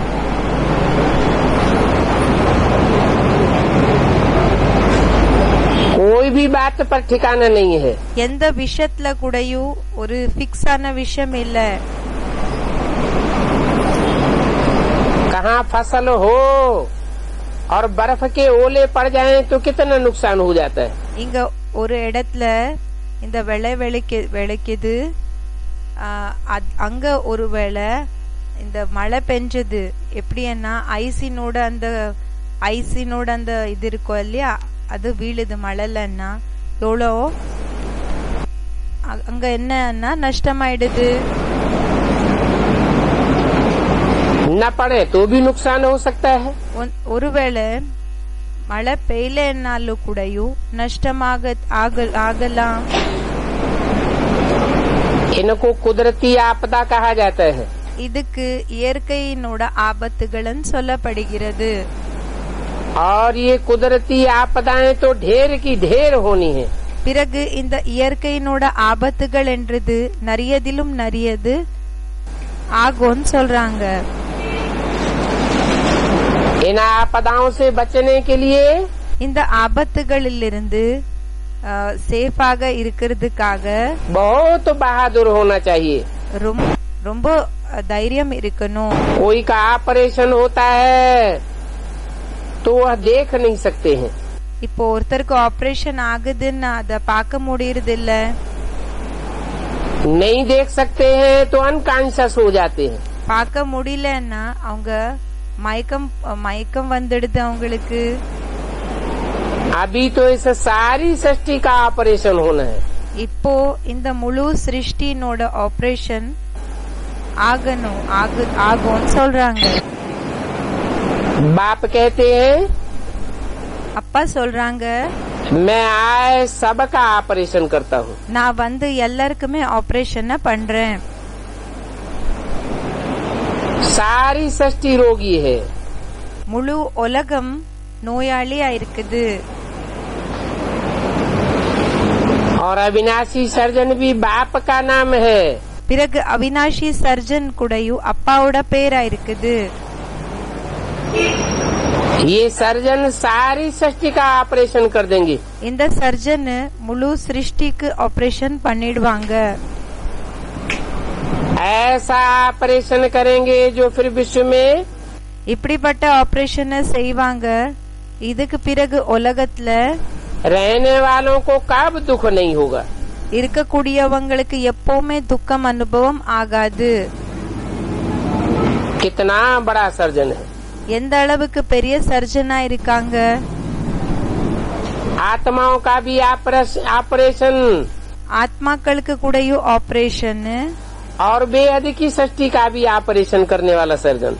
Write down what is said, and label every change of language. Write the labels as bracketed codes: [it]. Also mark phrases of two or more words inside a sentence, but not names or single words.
[hi] कोई भी बात पर ठिकाना नहीं है. [ta] எந்த விஷயத்துல கூடயும் ஒரு பிக்ஸ் ஆன விஷயம் இல்ல. [hi] कहाँ फसल हो और बर्फ के ओले पड़ जाएं तो कितना नुकसान हो जाता है। [ta] இங்க ஒரு இடத்துல இந்த விளைக்குது அங்க ஒருவேளை இந்த மழை பெஞ்சது எப்படின்னா ஐசினோட அந்த இது இருக்கும் இல்லையா, அது வீழுது மழைலன்னா எவ்வளோ அங்க என்னன்னா நஷ்டமாயிடுது. [hi] न पड़े तो भी नुकसान हो सकता है. [ta] ஒருவேளை மழை பெய்யலன்னாலும் கூடயும் நஷ்டமாகலாம். [hi] इनको कुदरती आपदा कहा जाता है. [ta] இதுக்கு இயற்கையினோட ஆபத்துகள்னு சொல்லப்படுகிறது. [hi] और ये कुदरती आपदाएं तो ढेर की ढेर होनी है. [ta] பிறகு இந்த இயற்கையினோட ஆபத்துகள் என்றது நிறையதிலும் நிறையது ஆகும்னு சொல்றாங்க. [hi] इन आपदाओं से बचने के लिए [ta] இந்த ஆபத்துகளிலிருந்து சேஃபாக இருக்கிறதுக்காக [hi] बहुत बहादुर होना चाहिए. [ta] ரொம்ப தைரியம் இருக்கணும். [hi] कोई का ऑपरेशन होता है तो वह देख नहीं सकते हैं. [ta] இப்போ ஒருத்தருக்கு ஆபரேஷன் ஆகுதுன்னு அத பார்க்க முடியறது இல்ல. [hi] नहीं देख सकते हैं तो अनकॉन्शियस हो जाते हैं. [ta] பார்க்க முடியலன்னா அவங்க மயக்கம் வந்துடுது அவங்களுக்கு. [hi] अभी तो इस सारी सृष्टि का ऑपरेशन होना है. [ta] இப்போ இந்த முழு சிருஷ்டினோட ஆபரேஷன் ஆகும்னு சொல்றாங்க. [hi] बाप कहते हैं, [ta] அப்பா சொல்றாங்க, [hi] मैं आए सबका ऑपरेशन करता हूँ. [ta] நான் வந்து எல்லாருக்குமே ஆபரேஷன் பண்றேன். [hi] सारी सृष्टि रोगी है. [ta] முழு உலகம் நோயாளியா இருக்குது. [hi] और अविनाशी सर्जन भी बाप का नाम है. [ta] பிறகு அவினாஷி சர்ஜன் கூடயும் அப்பாவோட பேரா இருக்குது. [hi] ये सर्जन सारी सृष्टि का ऑपरेशन कर देंगे. [ta] இந்த சர்ஜன் முழு சிருஷ்டிக்கு ஆபரேஷன் பண்ணிடுவாங்க. [hi] ऐसा ऑपरेशन करेंगे जो फिर विश्व में [ta] இப்படிப்பட்ட ஆபரேஷனை செய்வாங்க. இதுக்கு பிறகு உலகத்துல [hi] रहने वालों को कब दुख नहीं होगा. [ta] இருக்கக்கூடியவங்களுக்கு எப்பவுமே துக்கம் அனுபவம் ஆகாது. [hi] कितना बड़ा सर्जन है. [ta] எந்த அளவுக்கு பெரிய சர்ஜனா இருக்காங்க. [hi] आत्माओं का भी ऑपरेशन, [ta] ஆத்மாக்களுக்கு கூடயும் ஆபரேஷன், [hi] और बेहद की सृष्टि का भी ऑपरेशन करने वाला सर्जन.